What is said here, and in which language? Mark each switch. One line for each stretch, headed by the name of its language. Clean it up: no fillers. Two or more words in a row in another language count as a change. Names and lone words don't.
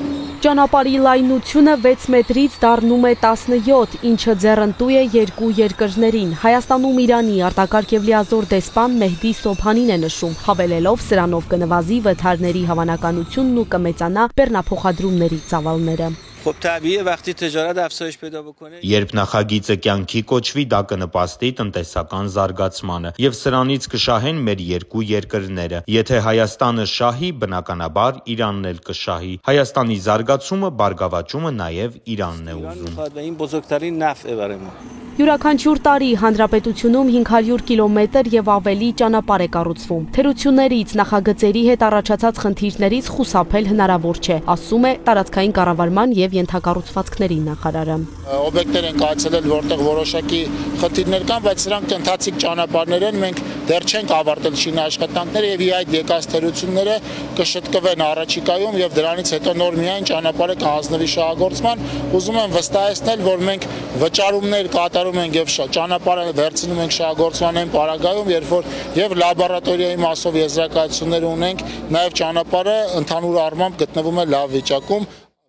Armenian: Ճանապարհի լայնությունը 6 մետրից դառնում է 17, ինչը ձեռնտու է երկու երկրներին։ Հայաստանում Իրանի արտակարգ եւ լիազոր դեսպան Մեհդի Սոբհանին է նշում, հավելելով սրանով կնվազի վթարների հավանականությունն ու կմեծանա բեռնափոխադրումների ծավալները։
Persian: خب طبیعیه وقتی تجارت افزایش پیدا بکنه
Armenian: Երբ նախագիծը կյանքի կոչվի, դա կնպաստի տնտեսական զարգացմանը եւ սրանից կշահեն մեր երկու երկրները։ Եթե Հայաստանը շահի, բնականաբար Իրանն էլ կշահի։ Հայաստանի զարգացումը, բարգավաճումը նաեւ Իրանն է ուզում։
Persian: و این بزرگترین نفعه برای ما
Armenian: Յուրաքանչյուր տարի հանրապետությունում 500 կիլոմետր եւ ավելի ճանապարհ է կառուցվում։ Թերություններից, նախագծերի հետ առաջացած խնդիրներից խուսափել հնարավոր չէ, ասում է տարածքային կառավարման եւ ենթակառուցվածքների նախարարը։ Օբյեկտներ են կայացել, որտեղ որոշակի խնդիրներ կան, բայց սրանք ընթացիկ ճանապարհներ են, մենք դեռ չենք ավարտել շինաշխատանքները եւ այդ եկած թերությունները կշտկվեն առաջիկայում եւ դրանից հետո նոր միայն ճանապարհը կհանձնվի շահագործման։ Ուզում եմ վստահեցնել, որ մենք վճարումներ կատարում ենք եւ ճանապարհը վերցնում ենք շահագործման այն պարագայում, երբ որ եւ լաբորատորիայի մասով եզրակացություններ ունենք, նաեւ ճանապարհը ընդհանուր առմամբ գտնվում է լավ վիճակում։